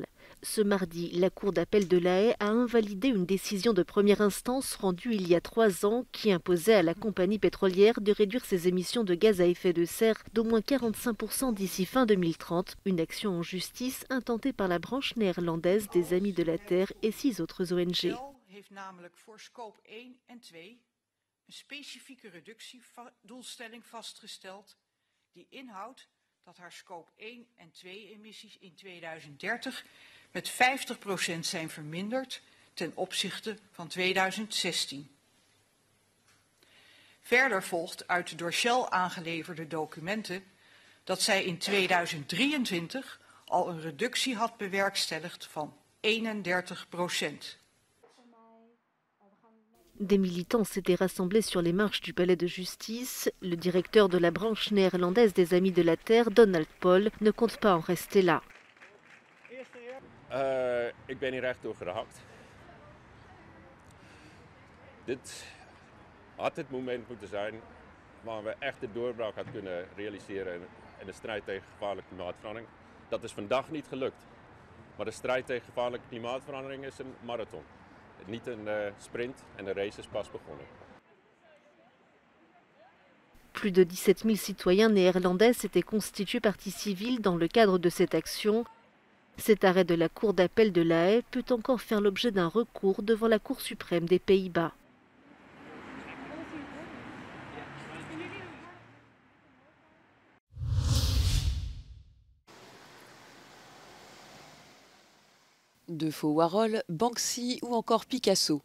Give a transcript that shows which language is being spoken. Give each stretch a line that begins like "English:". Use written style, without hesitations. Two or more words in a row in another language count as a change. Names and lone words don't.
French: Ce mardi, la Cour d'appel de La Haye a invalidé une décision de première instance rendue il y a 3 ans qui imposait à la compagnie pétrolière de réduire ses émissions de gaz à effet de serre d'au moins 45% d'ici fin 2030, une action en justice intentée par la branche néerlandaise des Amis de la Terre et 6 autres ONG.
Dutch: Heeft namelijk voor scope 1 en 2 een specifieke reductiedoelstelling vastgesteld die inhoudt dat haar scope 1 en 2 emissies in 2030 met 50% zijn verminderd ten opzichte van 2016. Verder volgt uit de door Shell aangeleverde documenten dat zij in 2023 al een reductie had bewerkstelligd van 31%.
French: Des militants s'étaient rassemblés sur les marches du palais de justice. Le directeur de la branche néerlandaise des Amis de la Terre, Donald Paul, ne compte pas en rester là.
Dutch: Ik ben hier echt door geraakt. Dit had het moment moeten zijn waar we echt de doorbraak hadden kunnen realiseren in de strijd tegen gevaarlijke klimaatverandering. Dat is vandaag niet gelukt. Maar de strijd tegen gevaarlijke klimaatverandering is een marathon. Niet een sprint en de race is pas begonnen.
French: Plus de 17 000 citoyens néerlandais s'étaient constitués partie civile dans le cadre de cette action. Cet arrêt de la Cour d'appel de La Haye peut encore faire l'objet d'un recours devant la Cour suprême des Pays-Bas. De faux Warhol, Banksy ou encore Picasso.